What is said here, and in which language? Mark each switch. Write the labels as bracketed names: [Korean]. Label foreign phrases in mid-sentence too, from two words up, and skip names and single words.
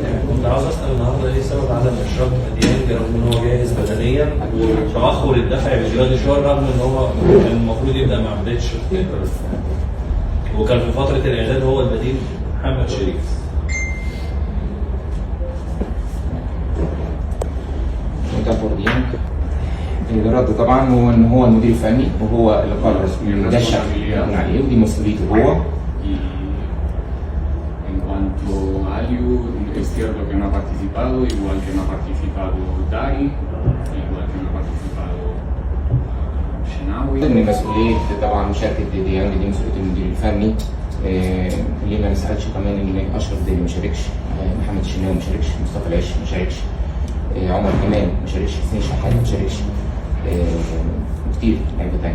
[Arabic] كنت عاوز اسال النهارده ايه سبب عدم اشراك ديانج رغم ان هو جاهز بدنيا وتاخر الدفع بجهاد شويه رغم ان هو كان المفروض يبدا مع بدايه الشوط وكان في فتره الاعداد هو البديل محمد شريف. متابع ديانج الرد طبعا هو ان هو المدير الفني وهو اللي قرر المدشع يكون عليه ودي مسؤوليته هو. [Spanish] En cuanto a Aliu, es cierto que no ha participado, igual que no ha participado Dari, igual que no ha participado Shenawi. [Arabic] ضمن مسؤولية طبعا مشاركة ديانج دي مسؤولية المدير الفني. اللي ما نسألش كمان ان اشرف داري ما شاركش، محمد الشناوي ما شاركش، مصطفى العش ما شاركش، عمر كمال ما شاركش، حسين شحات ما شاركش، كتير لعيبة تانية.